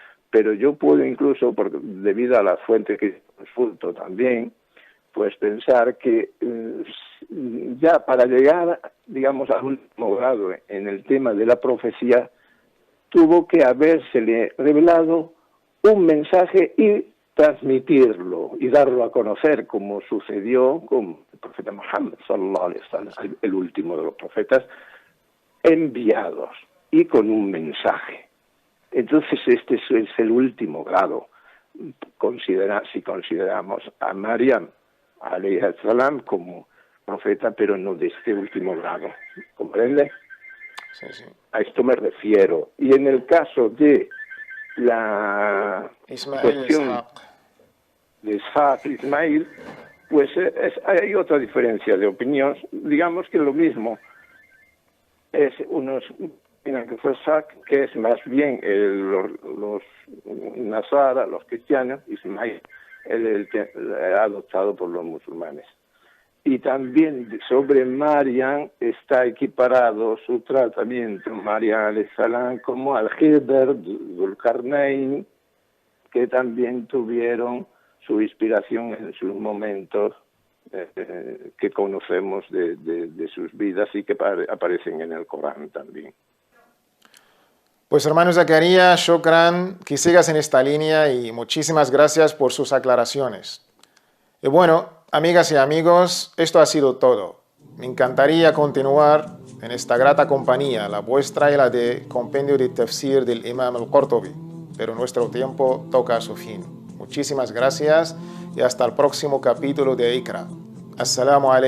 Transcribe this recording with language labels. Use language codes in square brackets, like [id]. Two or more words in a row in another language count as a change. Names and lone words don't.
[es] Pero yo puedo incluso, debido a las fuentes que consulto también, pues pensar que ya para llegar, digamos, al último grado en el tema de la profecía, tuvo que habérsele revelado un mensaje y transmitirlo y darlo a conocer, como sucedió con el profeta Muhammad, [ar] صلى الله عليه وسلم, [es] el último de los profetas enviados y con un mensaje. Entonces este es el último grado. Si consideramos a Maryam [ar] عليه السلام [es] como profeta, pero no de este último grado, ¿comprende? Sí, sí. A esto me refiero. Y en el caso de la cuestión de Ishaq Ismail, pues hay otra diferencia de opinión. Digamos que lo mismo. Unos opinan que fue Ishaq, que es más bien los Nasara, los cristianos, Ismail, el adoptado por los musulmanes. Y también sobre Maryam está equiparado su tratamiento, Maryam [ar] عليه السلام, [es] como al-Khidr, Dhul-Qarnayn, que también tuvieron su inspiración en sus momentos que conocemos de sus vidas y que aparecen en el Corán también. Pues hermano Zakaria, shukran, que sigas en esta línea y muchísimas gracias por sus aclaraciones. Y bueno, amigas y amigos, esto ha sido todo. Me encantaría continuar en esta grata compañía, la vuestra y la de Compendio de Tafsir del Imam al-Qurtubi, pero nuestro tiempo toca a su fin. Muchísimas gracias y hasta el próximo capítulo de Iqra. [ar] السلام عليكم.